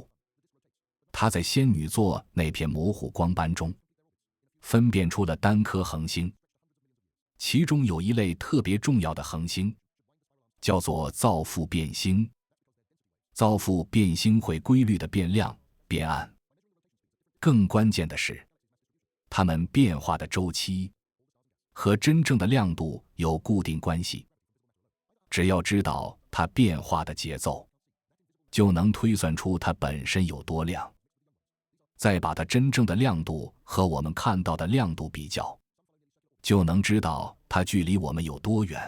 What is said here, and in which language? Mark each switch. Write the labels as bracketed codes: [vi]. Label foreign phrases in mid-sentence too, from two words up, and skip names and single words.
[zh] 他在仙女座那片模糊光斑中，分辨出了單顆恆星，其中有一類特別重要的恆星，叫做造父變星。造父变星会規律地變亮、變暗。更關鍵的是，它們變化的周期和真正的亮度有固定關係。只要知道它變化的節奏，就能推算出它本身有多亮。再把它真正的亮度和我們看到的亮度比較，就能知道它距離我們有多遠。